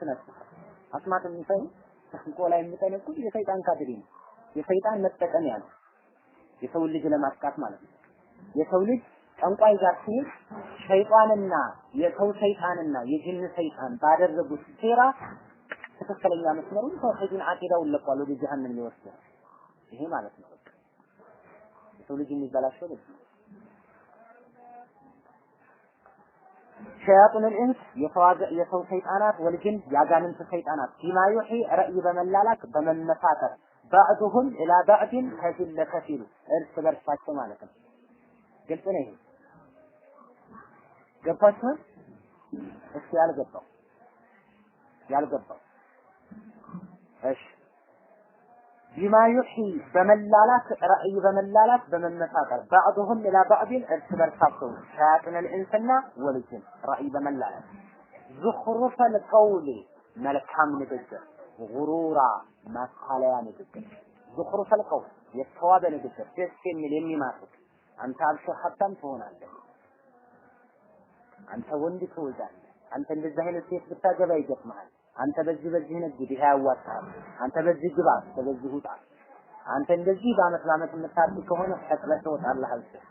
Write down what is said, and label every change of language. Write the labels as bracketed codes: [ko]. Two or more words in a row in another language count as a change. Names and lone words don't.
[am] ናቸው አስማተኞች ጠንቋ ላይ የሚጠነቁ የሰይጣን ካድሬ ነው የሰይጣን መጠቀሚያ ነው የሰው ልጅ ለማጥቃት ማለት ነው የሰው ልጅ ጠንቋይ ጋር ሲሄድ ሸይጣንና የሰው ሰይጣንና የጅን ሰይጣን ባደረጉት ሴራ ትክክለኛ መስመሩን ተውሂድን አቂዳውን ለቋል ወደ ጀሃነም ይወስዳል ይሄ ማለት ነው የሰው ልጅ የሚበላሸው ነው [ar] شياطين الإنس [am] የሰው ሰይጣናት ወልጅን ያጋንንት ሰይጣናት ቢማ ዩሂ ራእይ በመላላክ በመመሳተር [ar] بعضهم الى بعض [am] ከፊል ለከፊሉ እርስ በርሳቸው ማለት ነው ግልጽ ነው ይሄ ገባችሁ እስኪ ያልገባው እሺ ቢማ ዩሂ በመላላክ ራእይ በመላላክ በመመሳጠር [ar] بعضهم الى بعض [am] እርስ በርሳቸው ሸያጢን الانسና ወልጅን ራእይ በመላላክ [ar] زخرف القول [am] መልካም ንግግር ጉሩራ ማታለያ ንግግር [ar] زخرف القول [am] የተዋበ ንግግር ደስ የሚል የሚማርክ አንተ አብሽር ሀብታም ትሆናለህ አንተ ወንድ ትወልዳለህ አንተ እንደዚህ አይነት ሴት ብታገባ ይገጥማል አንተ በዚህ ነግድ ይሄ ያዋጣል፣ አንተ በዚህ ግባ፣ በዚህ ውጣ፣ አንተ እንደዚህ በአመት በአመት የምታርቅ ከሆነ ተጥለህ ትወጣለህ አልተ